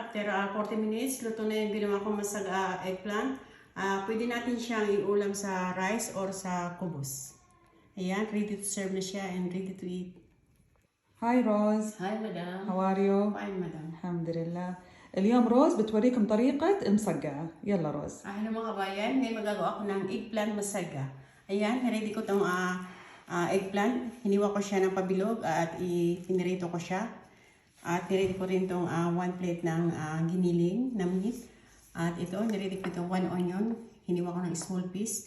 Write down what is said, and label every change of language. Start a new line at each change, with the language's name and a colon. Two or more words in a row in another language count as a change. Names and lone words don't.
English: after 40 minutes,
Filipino: luto na yung ginawa kong eggplant. Pwede natin siyang iulam sa
English: rice or
Filipino: sa kubos.
English: Ayan, ready to serve
Filipino: na siya
English: and ready to eat. Hi روز. Hi, madam. How are you? Fine, madam.
Arabic: الحمد لله. اليوم روز بتوريكم طريقة المسقعة. يلا روز.
Filipino: Hello mga kabayan, ngayon magagawa ko ng eggplant masaga. Ayan, ready ko itong eggplant. Hiniwa ko siya ng pabilog at pinirito ko siya. At niready ko rin itong 1 plate ng giniling na meat. At ito, niready ko itong 1 onion. Hiniwa ko ng
English: small piece.